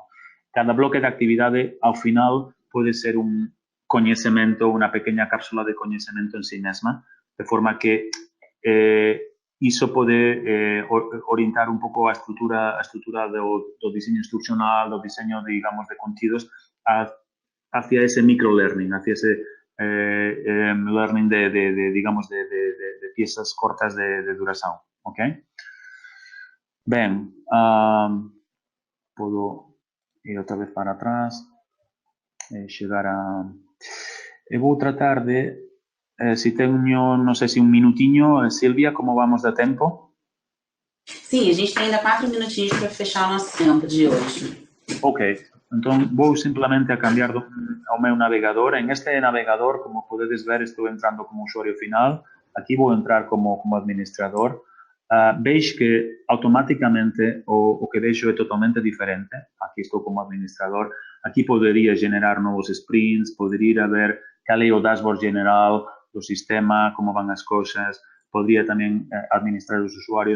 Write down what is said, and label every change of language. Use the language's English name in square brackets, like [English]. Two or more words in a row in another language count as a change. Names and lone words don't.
[Galician] Cada bloque de actividade, ao final, pode ser un coñecemento, unha pequena cápsula de coñecemento en sí mesma, de forma que iso pode orientar un pouco a estrutura do diseño instruccional, do diseño, digamos, de contidos hacia ese microlearning, hacia ese learning digamos, de piezas cortas de duración, ok? Ben, podo ir outra vez para atrás e chegar a... Eu vou tratar de... si teño, non sei se un minutiño, Silvia, como vamos de tempo? [Portuguese] Sim, a gente tem ainda 4 minutinhos para fechar o nosso tempo de hoje. [Galician] Ok, entón vou simplemente a cambiar ao meu navegador. En este navegador, como podedes ver, estou entrando como usuario final. Aquí vou entrar como administrador. Veis que automáticamente o que vexo é totalmente diferente. Aquí estou como administrador. Aquí podería generar novos sprints, podería ver cal é o dashboard general do sistema, como van as cousas, podría tamén administrar os usuarios.